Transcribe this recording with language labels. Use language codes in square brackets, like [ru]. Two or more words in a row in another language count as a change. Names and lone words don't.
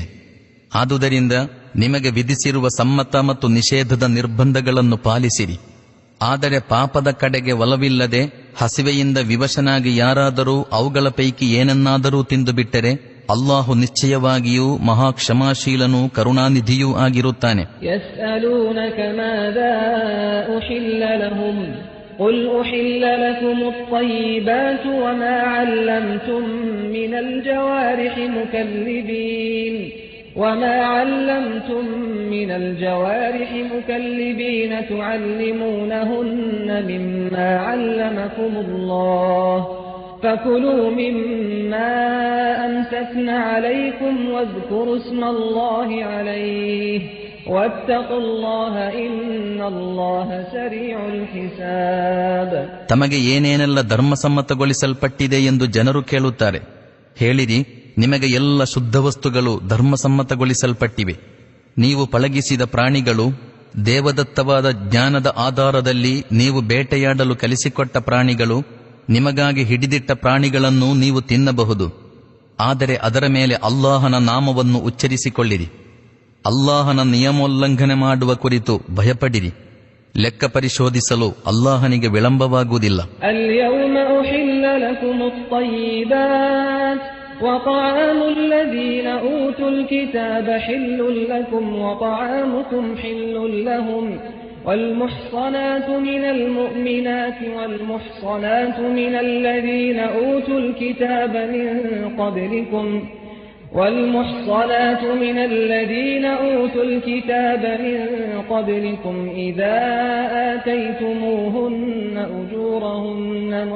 [kn] ಆದುದರಿಂದ ನಿಮಗೆ ವಿಧಿಸಿರುವ ಸಮ್ಮತ ಮತ್ತು ನಿಷೇಧದ ನಿರ್ಬಂಧಗಳನ್ನು ಪಾಲಿಸಿರಿ. ಆದರೆ ಪಾಪದ ಕಡೆಗೆ ಒಲವಿಲ್ಲದೆ ಹಸಿವೆಯಿಂದ ವಿವಶನಾಗಿ ಯಾರಾದರೂ ಅವುಗಳ ಪೈಕಿ ಏನನ್ನಾದರೂ ತಿಂದು ಬಿಟ್ಟರೆ ಅಲ್ಲಾಹು ನಿಶ್ಚಯವಾಗಿಯೂ ಮಹಾಕ್ಷಮಾಶೀಲನೂ ಕರುಣಾನಿಧಿಯೂ ಆಗಿರುತ್ತಾನೆ. [ar] يسألونك ماذا أحل لهم قل أحل لكم الطيبات وما علمتم من الجوارح مكلبين تعلمونهن مما علمكم الله فكلوا مما أمسكن عليكم واذكروا اسم الله عليه واتقوا الله إن الله سريع الحساب. [kn] ತಮಗೆ ಏನೇನೆಲ್ಲ ಧರ್ಮಸಮ್ಮತಗೊಳಿಸಲ್ಪಟ್ಟಿದೆ ಎಂದು ಜನರು ಕೇಳುತ್ತಾರೆ. ಹೇಳಿರಿ, ನಿಮಗೆ ಎಲ್ಲ ಶುದ್ಧ ವಸ್ತುಗಳು ಧರ್ಮಸಮ್ಮತಗೊಳಿಸಲ್ಪಟ್ಟಿವೆ. ನೀವು ಪಳಗಿಸಿದ ಪ್ರಾಣಿಗಳು, ದೇವದತ್ತವಾದ ಜ್ಞಾನದ ಆಧಾರದಲ್ಲಿ ನೀವು ಬೇಟೆಯಾಡಲು ಕಲಿಸಿಕೊಟ್ಟ ಪ್ರಾಣಿಗಳು, ನಿಮಗಾಗಿ ಹಿಡಿದಿಟ್ಟ ಪ್ರಾಣಿಗಳನ್ನು ನೀವು ತಿನ್ನಬಹುದು. ಆದರೆ ಅದರ ಮೇಲೆ ಅಲ್ಲಾಹನ ನಾಮವನ್ನು ಉಚ್ಚರಿಸಿಕೊಳ್ಳಿರಿ. ಅಲ್ಲಾಹನ ನಿಯಮೋಲ್ಲಂಘನೆ ಮಾಡುವ ಕುರಿತು ಭಯಪಡಿರಿ. ಲೆಕ್ಕ ಪರಿಶೋಧಿಸಲು ಅಲ್ಲಾಹನಿಗೆ ವಿಳಂಬವಾಗುವುದಿಲ್ಲ. [ar] اليوم أحل لكم الطيبات وطعام الذين أوتوا الكتاب حل لكم وطعامكم حل لهم والمحصنات من المؤمنات والمحصنات من الذين أوتوا الكتاب من قبلكم إذا آتيتموهن أجورهن